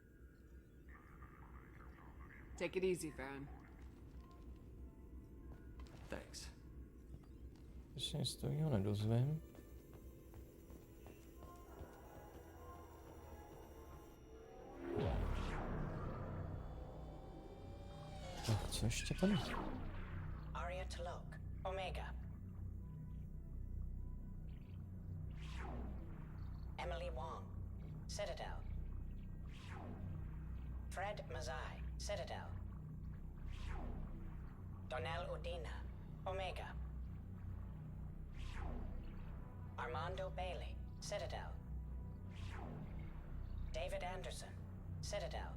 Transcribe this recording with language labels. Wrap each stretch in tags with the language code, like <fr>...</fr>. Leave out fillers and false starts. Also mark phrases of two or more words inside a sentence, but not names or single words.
<en>Take it easy, Farron. Thanks.</en> <cs>Ještě nic to jiného nedozvím. Tak, co ještě tady? Aria Talok, Omega. Emily Wong, Citadel. Fred Mazai, Citadel. Donnell Udina, Omega. Armando Bailey, Citadel. David Anderson, Citadel.</cs>